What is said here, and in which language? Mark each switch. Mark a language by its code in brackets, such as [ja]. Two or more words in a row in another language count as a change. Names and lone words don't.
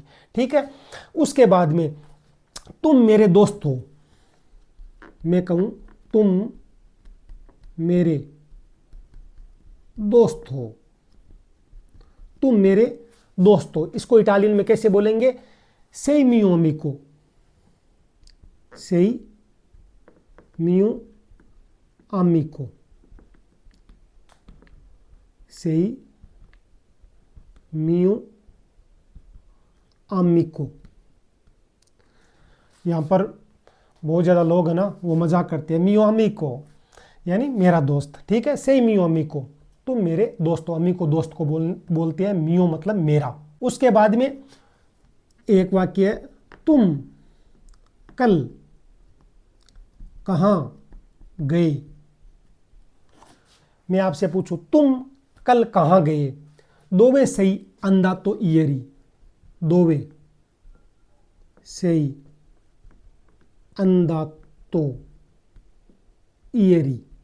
[hi] ठीक है, उसके बाद में तुम मेरे दोस्त हो, मैं कहूं तुम मेरे दोस्त हो, तुम मेरे दोस्त हो। इसको इटालियन में कैसे बोलेंगे? [it] sei mio amico, sei mio amico, sei mio amico। [hi] यहाँ पर बहुत ज़्यादा लोग हैं ना, वो मजाक करते हैं, [it] mio amico [hi] यानी मेरा दोस्त। ठीक है, [it] sei mio amico, [hi] तुम मेरे दोस्त हो। अमीको दोस्त को बोलते हैं, मियो मतलब मेरा। उसके बाद में एक वाक्य है, तुम कल कहाँ गए। मैं आपसे पूछूं तुम कल कहाँ गए, [it] dove sei andato ieri, dove sei andato ieri.